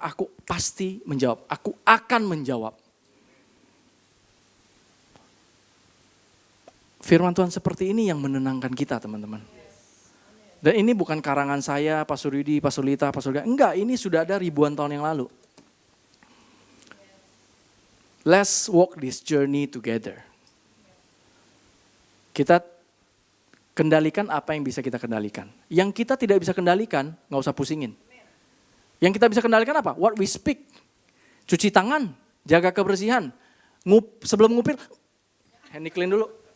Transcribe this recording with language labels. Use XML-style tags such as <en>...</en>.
<id>Aku pasti menjawab. Aku akan menjawab. Firman Tuhan seperti ini yang menenangkan kita, teman-teman. Dan ini bukan karangan saya, Pastor Yudi, Pastor Lita, Pastor Lita. Enggak, ini sudah ada ribuan tahun yang lalu.</id> <en>Let's walk this journey together.</en> <id>Kita kendalikan apa yang bisa kita kendalikan. Yang kita tidak bisa kendalikan, nggak usah pusingin. Yang kita bisa kendalikan apa?</id> <en>What we speak.</en> <id>Cuci tangan, jaga kebersihan. Sebelum ngupil,</id> <en>hand clean</en> <id>dulu.</id>